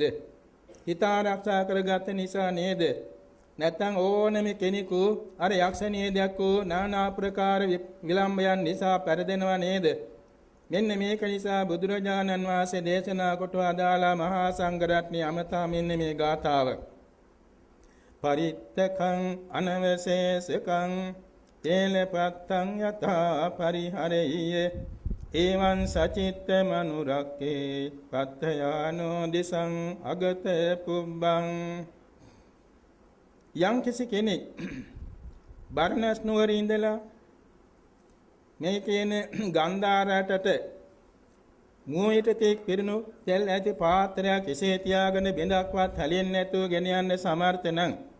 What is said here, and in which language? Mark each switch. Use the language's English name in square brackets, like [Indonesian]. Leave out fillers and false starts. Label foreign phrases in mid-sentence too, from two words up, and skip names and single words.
[Sinhala] හිත ආරක්ෂා කරගත්ත නිසා නේද? නැත්නම් ඕනම කෙනෙකු අර යක්ෂණිය දැක්කෝ নানা ආකාර විලම්භයන් නිසා පෙරදෙනවා නේද? මෙන්න මේක නිසා බුදුරජාණන් වහන්සේ දේශනා කොට අදාලා මහා සංඝරත්නය අමතා මෙන්න මේ ගාථාව. [Pali] පරිත්තකං අනවශේෂකං තේලපත්තං යතා පරිහරෙය්‍ය එවං සචිත්ත මනුරක්කේ පත්තයානෝ දිසං අගත පුබ්බං. [Sinhala] යම් කිසි කෙනෙක් බරණැස් නුවර ඉඳලා මේ කියන ගන්ධාරටට මුවිට තෙක් පිරුණු තෙල් ඇති පාත්‍රයක් එසේ තියාගෙන බිඳක්වත් හැලෙන්නේ නැතුව ගෙන යන්න සමර්ථ නම්